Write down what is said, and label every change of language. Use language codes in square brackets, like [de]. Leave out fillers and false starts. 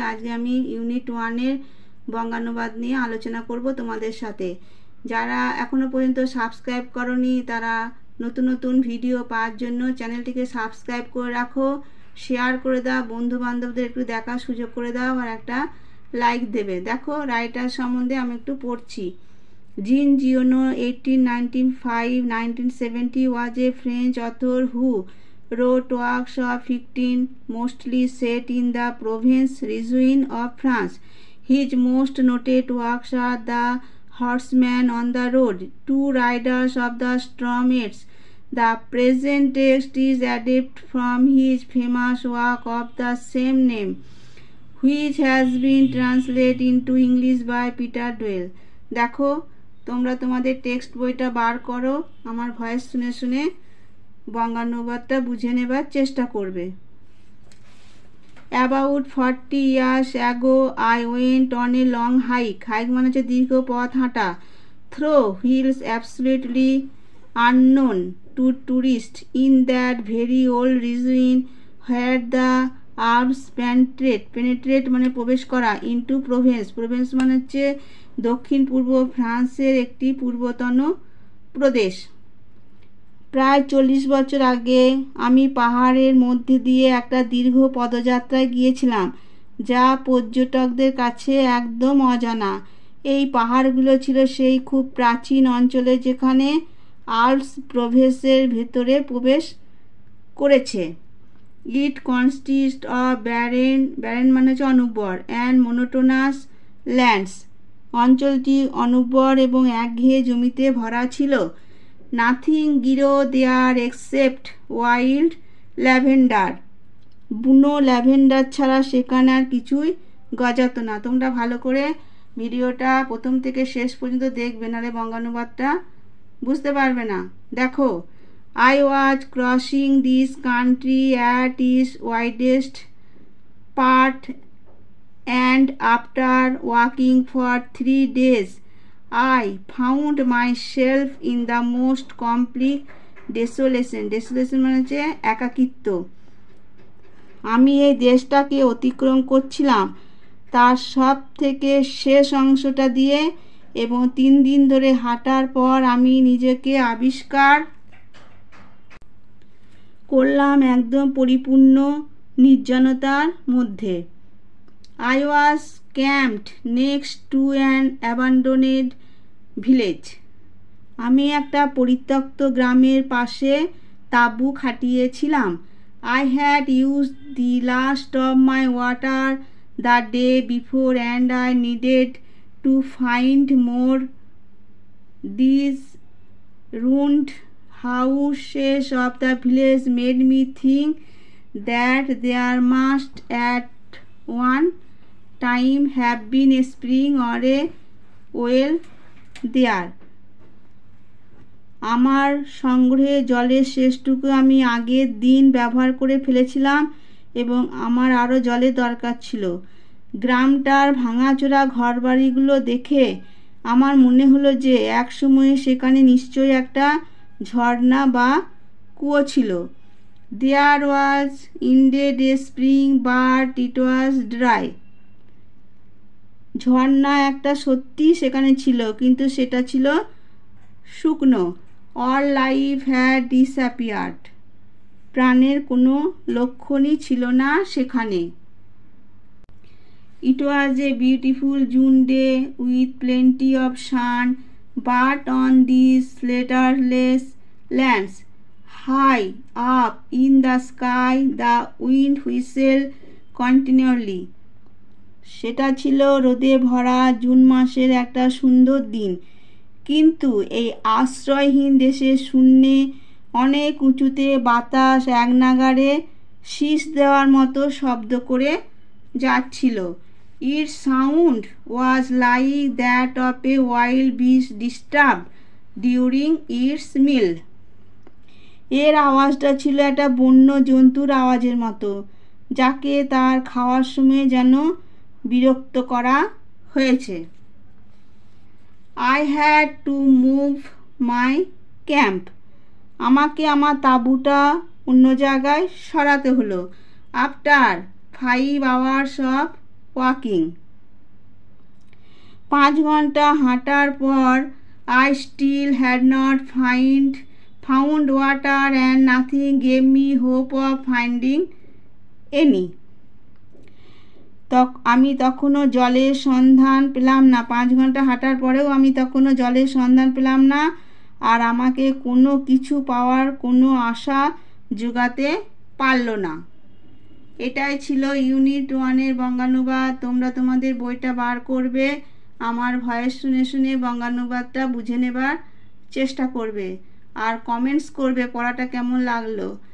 [bn] আজকে আমি ইউনিট 1-এর বঙ্গানুবাদ নিয়ে আলোচনা করব তোমাদের সাথে। যারা এখনো পর্যন্ত সাবস্ক্রাইব করনি তারা নতুন নতুন ভিডিও পাওয়ার জন্য চ্যানেলটিকে সাবস্ক্রাইব করে রাখো, শেয়ার করে দাও, বন্ধু বান্ধবদের একটু দেখার সুযোগ করে দাও, আর একটা লাইক দেবে। দেখো রাইটার সম্বন্ধে আমি একটু পড়ছি। [en] Jean Giono 1895-1970 was a French author who wrote works of fiction mostly set in the province region of France. His most noted works are The Horseman on the Road, Two Riders of the Stormets. The present text is adapted from his famous work of the same name, which has been translated into English by Peter Doyle. [bn] দেখো তোমরা তোমাদের text বইটা বার করো, আমার voice শুনে শুনে বঙ্গানুবাদটা বুঝে নেবার চেষ্টা করবে। [en] About 40 years ago I went on a long hike. [bn] Hike মানে হচ্ছে দীর্ঘ পথ হাঁটা। [en] Through hills absolutely unknown to tourists in that very old region where the Alps penetrate [bn] মানে প্রবেশ করা, [en] into province [bn] মানে হচ্ছে দক্ষিণ পূর্ব ফ্রান্সের একটি পূর্বতন প্রদেশ। প্রায় 40 বছর আগে আমি পাহাড়ের মধ্যে দিয়ে একটা দীর্ঘ পদযাত্রায় গিয়েছিলাম, যা পর্যটকদের কাছে একদম অজানা। এই পাহাড়গুলো ছিল সেই খুব প্রাচীন অঞ্চলে যেখানে আল্পস প্রদেশের ভেতরে প্রবেশ করেছে। [en] it consist of barren [bn] মানে হচ্ছে অনুর্বর, [en] And monotonous lands. [bn] অঞ্চলটি অনুর্বর এবং একঘেয়ে জমিতে ভরা ছিল। [en] Nothing grew there except wild lavender. [bn] বুনো ল্যাভেন্ডার ছাড়া সেখানে আর কিছুই গজাতো না। তোমরা ভালো করে ভিডিওটা প্রথম থেকে শেষ পর্যন্ত দেখবে, নাহলে বঙ্গানুবাদটা বুঝতে পারবে না। দেখো, [en] I was crossing this country at its widest part, and after walking for 3 days I found myself in the most complete desolation. [bn] মানে হচ্ছে একাকিত্ব। আমি এই দেশটাকে অতিক্রম করছিলাম তার সব থেকে শেষ অংশটা দিয়ে, এবং 3 দিন ধরে হাঁটার পর আমি নিজেকে আবিষ্কার করলাম একদম পরিপূর্ণ নির্জনতার মধ্যে। [en] I was camped next to an abandoned village. [bn] আমি একটা পরিত্যক্ত গ্রামের পাশে তাঁবু খাটিয়েছিলাম। [en] I had used the last of my water the day before and I needed to find more. These ruined houses of the village made me think that there must at one time have been a spring or a well there. [bn] আমার সংগ্রহে জলের শেষটুকু আমি আগের দিন ব্যবহার করে ফেলেছিলাম এবং আমার আরও জলের দরকার ছিল। গ্রামটার ভাঙাচোরা ঘরবাড়িগুলো দেখে আমার মনে হলো যে এক সময়ে সেখানে নিশ্চয়ই একটা ঝর্ণা বা কুয়ো ছিল। [en] There was indeed a spring but it was dry. [bn] ঝর্ণা একটা সত্যি সেখানে ছিল, কিন্তু সেটা ছিল শুকনো। [en] All life had disappeared. [bn] প্রাণের কোনো লক্ষণই ছিল না সেখানে। [en] It was a beautiful June day with plenty of sun, but on these leaderless lands, high up in the sky, the wind whistled continually. [bn] সেটা ছিল রোদে ভরা জুন মাসের একটা সুন্দর দিন, কিন্তু এই আশ্রয়হীন দেশের শূন্যে অনেক উঁচুতে বাতাস একনাগাড়ে শীষ দেওয়ার মতো শব্দ করে যাচ্ছিল। [en] Its sound was like that of a wild beast disturbed during its meal. [bn] এর আওয়াজটা ছিল একটা বন্য জন্তুর আওয়াজের মতো যাকে তার খাওয়ার সময় যেন বিরক্ত করা হয়েছে। [en] I had to move my camp. [bn] আমাকে আমার তাঁবুটা অন্য জায়গায় সরাতে হলো। [en] After 5 hours of walking. [bn] 5 ঘন্টা হাঁটার পর [en] I still had not found water and nothing gave me hope of finding any. [bn] আমি তখনও জলের সন্ধান পেলাম না। 5 ঘন্টা হাঁটার পরেও আমি তখনও জলের সন্ধান পেলাম না, আর আমাকে কোনো কিছু পাওয়ার কোনো আশা জোগাতে পারল না। এটাই ছিল ইউনিট 1-এর বঙ্গানুবাদ। তোমরা তোমাদের বইটা বার করবে, আমার ভয়েস শুনে শুনে বঙ্গানুবাদটা বুঝে নেবার চেষ্টা করবে, আর কমেন্টস করবে পড়াটা কেমন লাগলো।